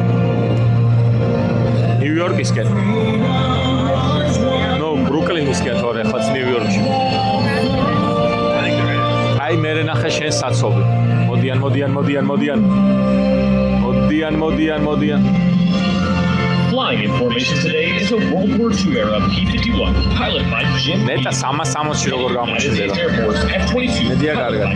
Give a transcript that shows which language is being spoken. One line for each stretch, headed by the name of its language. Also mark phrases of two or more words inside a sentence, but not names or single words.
Georgian: ნიუ-იორკისკენ ბრუკლინისკენ თორე ახლა ნიუ-იორკში აი მე ნახე შენ საცობი მოდიან
English: Flying information today is a World War II era P-51 piloted by Jim
Georgian: ნეტა 360-ში როგორ გამოჩნდება
English: Air Force F-22
Georgian: მედია
English: piloted
Georgian: კარგად